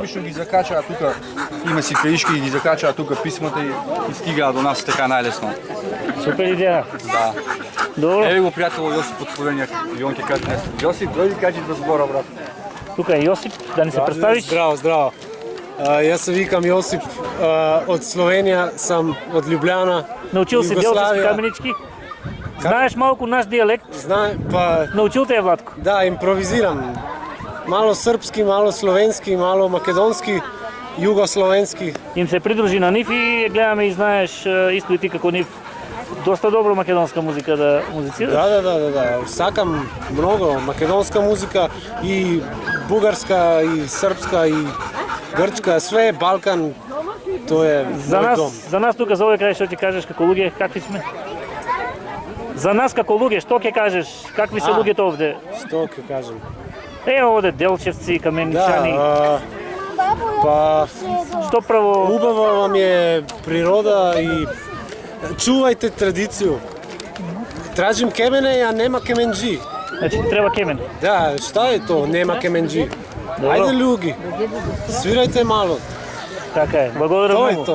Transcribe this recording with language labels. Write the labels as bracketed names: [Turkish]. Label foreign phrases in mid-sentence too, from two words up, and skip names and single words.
[Macedonian] Обично ги закачаат тука, има си краишки и ги закачаат тука писмата и стигаат до нас така најлесно. Супер идеја. Да. Добро. Еве го пријателот Јосип од Словенија, и он ќе каже нешто. Јосип, дојди кажи да збора, брат. Тука е Јосип, да ни се представиш. Здраво. [Slovenian] Jaz se vikam Josip, od Slovenija sam, od Ljubljana, [Macedonian] Научил си делчески каменички? Знаеш малко наш диалект? Pa Научил те е Владко? [Slovenian] da, improviziram. [Serbian] Malo srpski, malo slovenski, malo makedonski, jugoslovenski. [Macedonian] Им се придружи на нив и гледаме и знаеш исто и ти како нив доста добро македонска музика да музицираш. Da. Сакам многу македонска музика и бугарска и српска и грчка, [Serbian] sve Balkan, to je moj dom. [Macedonian] За нас тука за овој крај што ќе кажеш како луѓе, какви сме? За нас како луѓе, што ќе кажеш? Какви се луѓето овде? Што ќе кажем? Овде Делчевци, Каменичани. Pa Што прво? [Serbian] ubava vam je priroda i čuvajte tradiciju. Tražim kemene, a nema kemenđi. [Macedonian] Значи треба Кемен. [Serbian] Da, šta je to? Nema kemenđi. Ajde ljudi, svirajte malo. [Macedonian] Така е. Благодарам [Serbian] To je [Macedonian] многу. [Serbian] to.